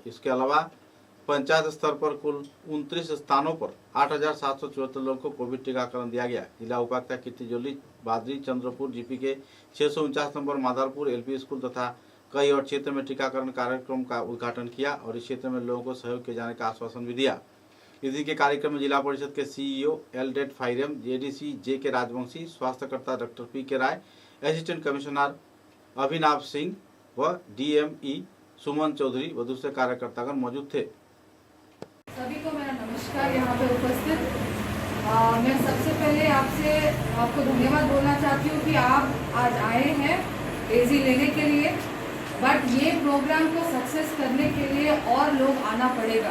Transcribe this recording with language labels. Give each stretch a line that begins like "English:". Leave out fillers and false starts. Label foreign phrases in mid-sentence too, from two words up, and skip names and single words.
Hindi: इसके अलावा पंचायत स्तर पर कुल 29 स्थानों पर 8,774 लोगों को कोविड टीकाकरण दिया गया। जिला उपायुक्त कीर्तिजोली बादरी चंद्रपुर जीपी के 649 नंबर माधारपुर एलपी स्कूल तथा कई और क्षेत्र में टीकाकरण कार्यक्रम का उद्घाटन किया और इस क्षेत्र में लोगों को सहयोग किए जाने का आश्वासन भी दिया। इस दिन के कार्यक्रम में जिला परिषद के सीईओ एलडेट फाइरम, जेडीसी जे के राजवंशी, स्वास्थ्यकर्ता डॉक्टर पी के राय, असिस्टेंट कमिश्नर अभिनव सिंह व डीएमई सुमन चौधरी व दूसरे कार्यकर्तागण मौजूद थे। सभी को मेरा नमस्कार। यहाँ पे उपस्थित मैं सबसे पहले आपको धन्यवाद बोलना चाहती हूँ कि आप आज आए हैं एजी लेने के लिए, बट ये प्रोग्राम को सक्सेस करने के लिए और लोग आना पड़ेगा।